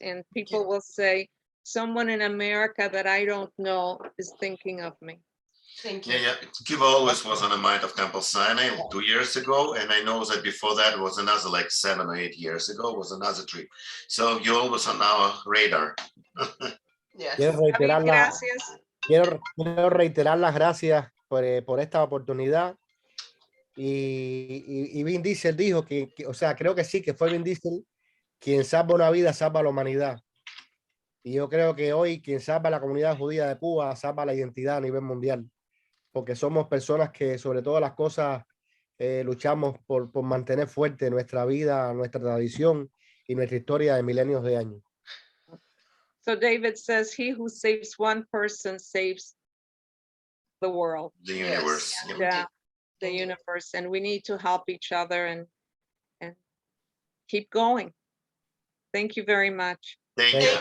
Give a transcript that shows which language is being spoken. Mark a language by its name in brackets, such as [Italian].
[English] And people will say, someone in America that I don't know is thinking of me. Thank you. Yeah. Cuba always was on the mind of Temple Sinai 2 years ago, and I know that before that was another like 7 or 8 years ago was another trip. So you're always on our radar. Yes. [Spanish] Quiero reiterar, Gracias. quiero reiterar las gracias por esta oportunidad. Y Vin Diesel dijo o sea, creo que sí, que fue Vin Diesel quien salva una vida, salva a la humanidad. Y yo creo que hoy quien salva a la comunidad judía de Cuba, salva la identidad a nivel mundial. Porque somos personas que sobre todas las cosas luchamos por mantener fuerte nuestra vida, nuestra tradición y nuestra historia de milenios de años. [English] So David says, he who saves one person saves the world, The universe. Yes. Yeah. the Indeed. universe, and we need to help each other and keep going. Thank you very much. Thank Thank